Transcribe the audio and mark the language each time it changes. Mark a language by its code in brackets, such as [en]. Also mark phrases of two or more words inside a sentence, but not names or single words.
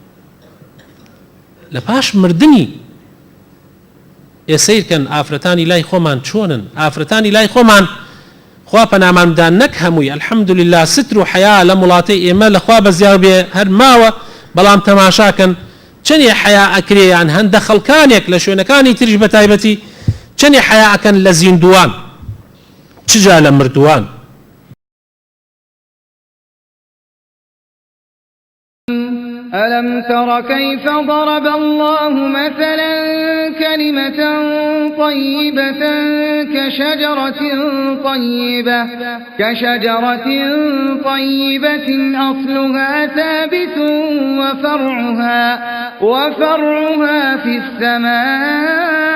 [ckb] لە پاش مردنی ئێسەیرکەن ئافرەتانی لای خۆمان چۆنن ئافرەتانی لای خۆمان خوا پەناماندان نەک هەمووی الحەمدولله ستر و حەیا لە وڵاتەی ئێمە لەخوا بەزیاو بێ هەر ماوە بەڵام تەماشاکەن چەندێ حەیا ئەکرێیان هەندە خەڵکانێک لە شوێنەکانی تریش بە تایبەتی چەندێ حەیا ئەکەن لە زیندوان چجا لە مردووان. [ar] ألم تر كيف ضرب الله مثلا كلمة طيبة كشجرة طيبة أصلها ثابت وفرعها في السماء